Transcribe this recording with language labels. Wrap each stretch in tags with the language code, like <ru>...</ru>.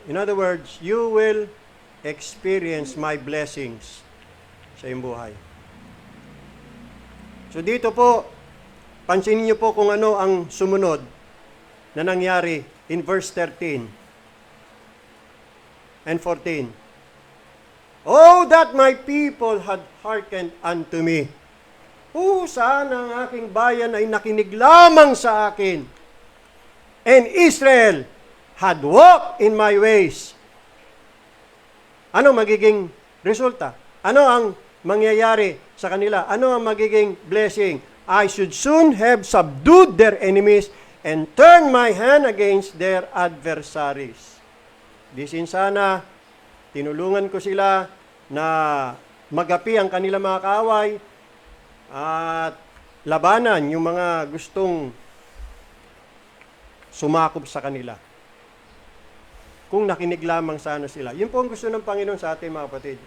<en>In other words, you will experience my blessings</en> <tl>sa iyong buhay. So dito po, pansinin niyo po kung ano ang sumunod na nangyari</tl> <en>in verse 13 and 14. Oh, that my people had hearkened unto me.</en> <tl>Sana ang aking bayan ay nakinig lamang sa akin.</tl> <en>And Israel had walked in my ways.</en> <tl>Ano magiging resulta? Ano ang mangyayari sa kanila? Ano ang magiging blessing?</tl> <en>I should soon have subdued their enemies and turn my hand against their adversaries.</en> <tl>Disin sana, tinulungan ko sila na magapi ang kanilang mga kaaway at labanan yung mga gustong sumakop sa kanila. Kung nakinig lamang sana sila. Yun po ang gusto ng Panginoon sa atin, mga kapatid.</tl>